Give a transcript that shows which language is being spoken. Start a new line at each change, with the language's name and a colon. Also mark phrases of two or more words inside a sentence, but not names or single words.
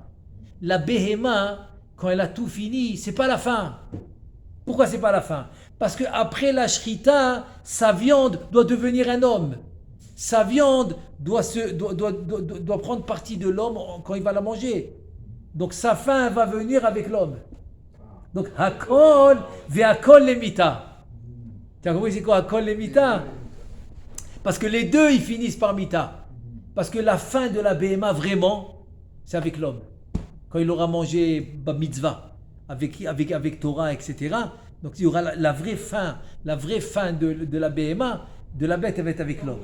French: La Behema, quand elle a tout fini, c'est pas la fin. Pourquoi c'est pas la fin? Parce que après la shrita, sa viande doit devenir un homme. Sa viande doit prendre partie de l'homme quand il va la manger. Donc sa fin va venir avec l'homme. Donc
Hebrew: הכל והכל למיתה.
French: Tu as compris c'est quoi
Hebrew: הכל למיתה?
French: Parce que les deux, ils finissent par mita. Parce que la fin de la BMA, vraiment, c'est avec l'homme. Quand il aura mangé mitzvah, avec Torah, etc. Donc il y aura la vraie fin de la BMA, de la bête, elle va être avec l'homme.